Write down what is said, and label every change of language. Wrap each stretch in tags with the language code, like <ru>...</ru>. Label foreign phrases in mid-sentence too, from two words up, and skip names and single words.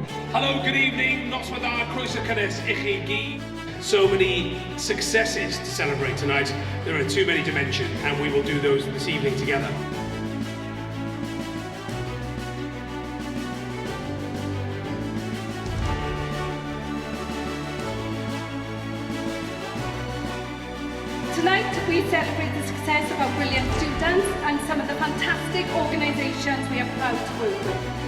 <en>Hello, good evening.</en> <cy>Noswaith croeso cynnes I chi gyd.</cy> <en>So many successes to celebrate tonight. There are too many to mention, and we will do those this evening together. Tonight we celebrate the success of our brilliant students and some of the fantastic organisations we are proud to work with.</en>